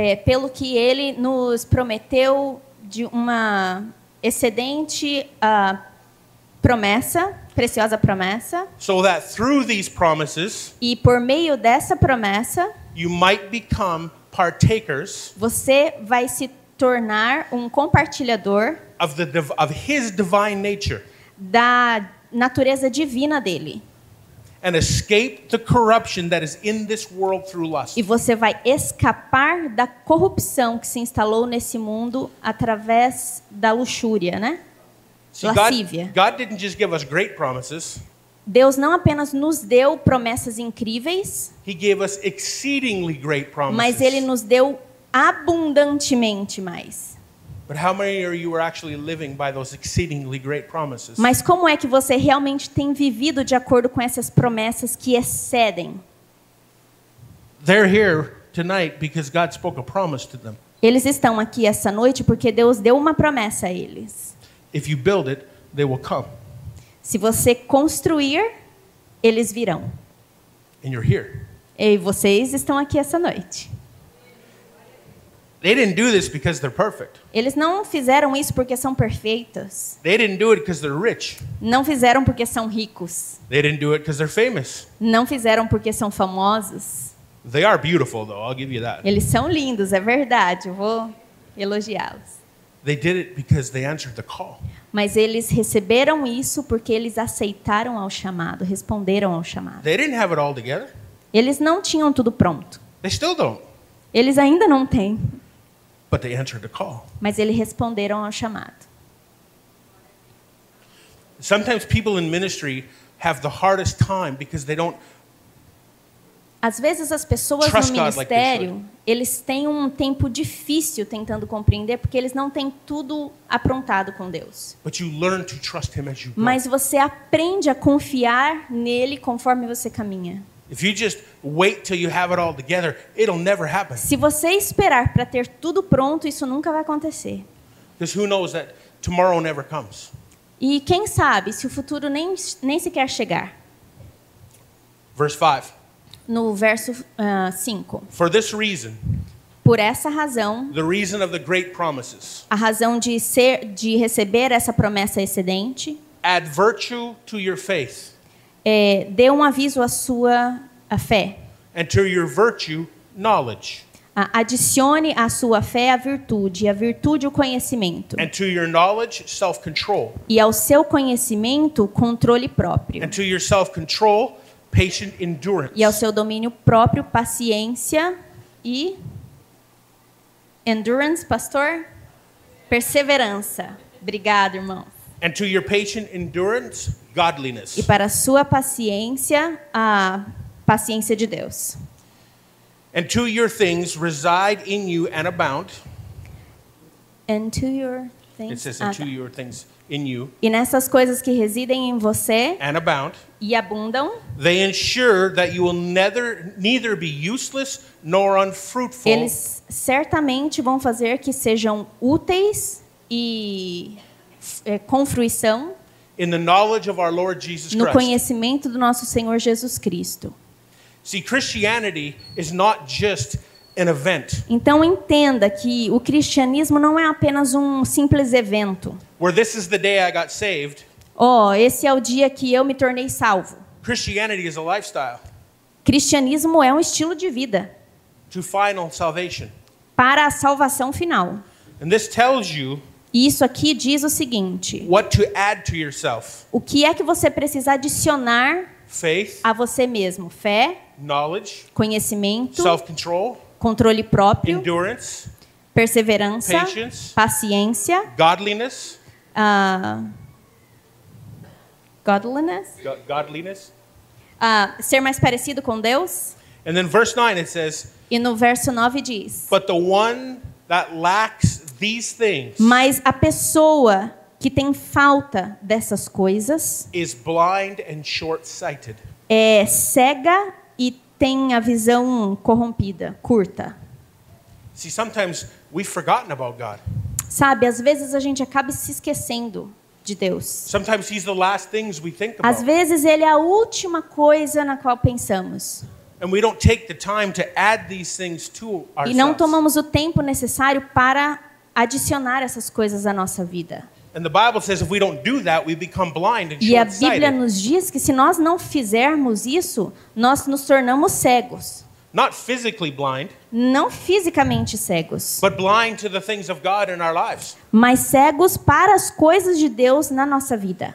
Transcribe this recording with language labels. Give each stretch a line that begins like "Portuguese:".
Portuguese: Pelo que ele nos prometeu de uma excedente promessa, preciosa promessa,
English: so that through these promises
Portuguese: e por meio dessa promessa,
English: you might become partakers
Portuguese: você vai se tornar um compartilhador
English: of His divine nature
Portuguese: da natureza divina dele.
English: and escape the corruption that is in this world through lust.
Portuguese: E você vai escapar da corrupção que se instalou nesse mundo através da luxúria, né?
English: See,
Portuguese: Lascívia.
English: God didn't just give us great promises,
Portuguese: Deus não apenas nos deu promessas incríveis,
English: He gave us exceedingly great promises.
Portuguese: mas Ele nos deu abundantemente mais.
English: But how many of you are actually living by those exceedingly great promises?
Portuguese: Mas como é que você realmente tem vivido de acordo com essas promessas que excedem?
English: They're here tonight because God spoke a promise to them.
Portuguese: Eles estão aqui essa noite porque Deus deu uma promessa a eles.
English: If you build it, they will come.
Portuguese: Se você construir, eles virão.
English: And you're here.
Portuguese: E vocês estão aqui essa noite.
English: They didn't do this because they're perfect.
Portuguese: Eles não fizeram isso porque são perfeitos.
English: They didn't do it because they're rich.
Portuguese: Não fizeram porque são ricos.
English: They didn't do it because they're famous.
Portuguese: Não fizeram porque são famosos.
English: They are beautiful, though. I'll give you that.
Portuguese: Eles são lindos, é verdade. Eu vou elogiá-los.
English: They did it because they answered the call.
Portuguese: Mas eles receberam isso porque eles aceitaram ao chamado, responderam ao chamado.
English: They didn't have it all together.
Portuguese: Eles não tinham tudo pronto.
English: They still don't.
Portuguese: Eles ainda não têm.
English: But they answered the call.
Portuguese: Mas eles responderam ao chamado.
English: Sometimes people in ministry have the hardest time because they don't.
Portuguese: Às vezes as pessoas
English: Trust
Portuguese: no
English: God like they
Portuguese: ministério, eles têm um tempo difícil tentando compreender porque eles não têm tudo aprontado com Deus.
English: But you learn to trust Him as you go.
Portuguese: Mas você aprende a confiar nele conforme você caminha.
English: If you just wait till you have it all together, it'll never happen.
Portuguese: Se você esperar para ter tudo pronto, isso nunca vai acontecer.
English: Because who knows that tomorrow never comes.
Portuguese: E quem sabe se o futuro nem sequer chegar.
English: Verse 5.
Portuguese: No verso 5.
English: For this reason,
Portuguese: Por essa razão,
English: the reason of the great promises,
Portuguese: a razão de receber essa promessa excedente,
English: add virtue to your faith,
Portuguese: dê um aviso à sua fé.
English: and to your virtue, knowledge,
Portuguese: Adicione à sua fé a virtude o conhecimento.
English: and to your knowledge, self-control,
Portuguese: E ao seu conhecimento, controle próprio.
English: and to your self-control, patient endurance,
Portuguese: E ao seu domínio próprio, paciência e endurance, pastor? Perseverança. Obrigado, irmão.
English: and to your patient endurance, godliness.
Portuguese: E para a sua paciência, a paciência de Deus.
English: And to your things reside in you and abound. And to your things. It says, and to
Portuguese: Tá.
English: your things in you
Portuguese: E nessas coisas que residem em você
English: and abound.
Portuguese: e abundam,
English: They ensure that you will neither be useless nor unfruitful
Portuguese: eles certamente vão fazer que sejam úteis e com fruição
English: in the knowledge of our Lord Jesus
Portuguese: no
English: Christ.
Portuguese: conhecimento do nosso Senhor Jesus Cristo.
English: See, Christianity is not just an event
Portuguese: Então entenda que o cristianismo não é apenas um simples evento.
English: where this is the day I got saved.
Portuguese: Esse é o dia que eu me tornei salvo.
English: Christianity is a lifestyle
Portuguese: Cristianismo é um estilo de vida
English: to final salvation.
Portuguese: para a salvação final.
English: And this tells you
Portuguese: E isso aqui diz o seguinte:
English: what to add to yourself.
Portuguese: o que é que você precisa adicionar
English: Faith,
Portuguese: a você mesmo? Fé,
English: knowledge,
Portuguese: conhecimento,
English: self-control,
Portuguese: controle próprio,
English: endurance,
Portuguese: perseverança,
English: patience,
Portuguese: paciência,
English: godliness, godliness, godliness.
Portuguese: ser mais parecido com Deus.
English: And then verse 9 it says,
Portuguese: E no verso 9 diz:
English: but the one that lacks these things
Portuguese: mas a pessoa que tem falta dessas coisas
English: is blind and short-sighted.
Portuguese: é cega e tem a visão corrompida, curta.
English: See, sometimes we've forgotten about God.
Portuguese: Sabe, às vezes a gente acaba se esquecendo de Deus.
English: Sometimes He's the last things we think
Portuguese: Às
English: about.
Portuguese: vezes ele é a última coisa na qual pensamos.
English: And we don't take the time to add these things to
Portuguese: E não
English: ourselves.
Portuguese: tomamos o tempo necessário para adicionar essas coisas à nossa vida.
English: And the Bible says if we don't do that, we become blind and
Portuguese: E a Bíblia
English: short-sighted.
Portuguese: nos diz que se nós não fizermos isso, nós nos tornamos cegos.
English: Not physically blind,
Portuguese: Não fisicamente cegos,
English: but blind to the things of God in our lives.
Portuguese: mas cegos para as coisas de Deus na nossa vida.